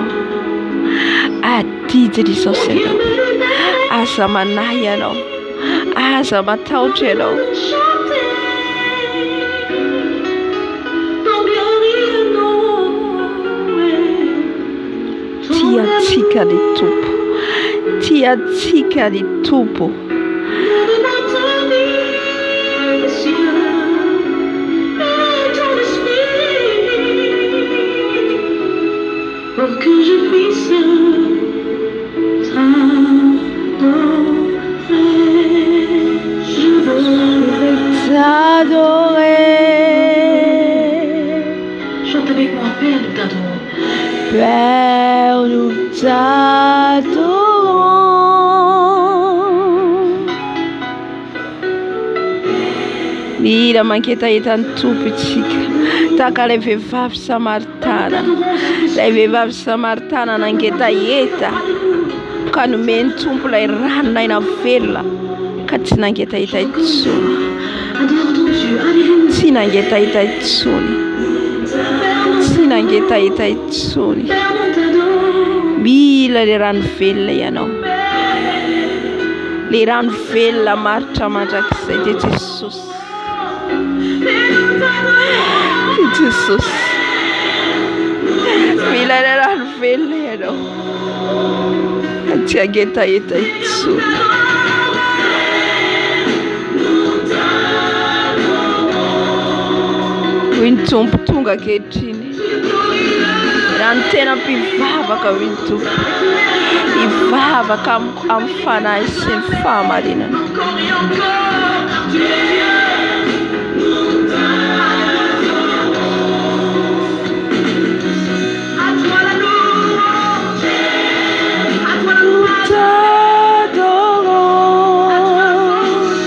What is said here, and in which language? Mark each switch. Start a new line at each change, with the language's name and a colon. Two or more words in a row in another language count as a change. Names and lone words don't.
Malagasy: Adidiny izao sy ianao. Aza manahy ianao. Aza matahotra ianao. Tiatsika ny tompo. Tiatsika ny tompo.
French: Pour que je puisse t'adorer, je veux T'adorer. chante avec moi, Père, nous t'adorons. Père, nous t'adorons.
Malagasy: Mira manketahita ny tompo itsika. Tahaka ilay vehivavy Samaritana. Ilay vehivavy Samaritana nangetaheta ka nomeny tompo ilay rano naina velona ka tsy nangetahita intsony.
French: Adore ton Dieu, alléluia.
Malagasy: Tsy nangetahita intsony. Tsy nangetahita intsony.
French: Père, nous t'adorons.
Malagasy: Mila le rano velona ianao. Le rano velona maritra mandrakizay dia Jesosy. Dia Jesosy. Mila le rano velona ianao. Tsy hangetaheta intsony. Hoy ny tompo tonga ankehitriny. Raha ny tena mpivavaka hoy ny tompo. Hivavaka amin'ny fanahy sy ny fahamarinana.
French: Encore et encore, tu es Dieu. À toi la louange, à toi la louange, T'adorons.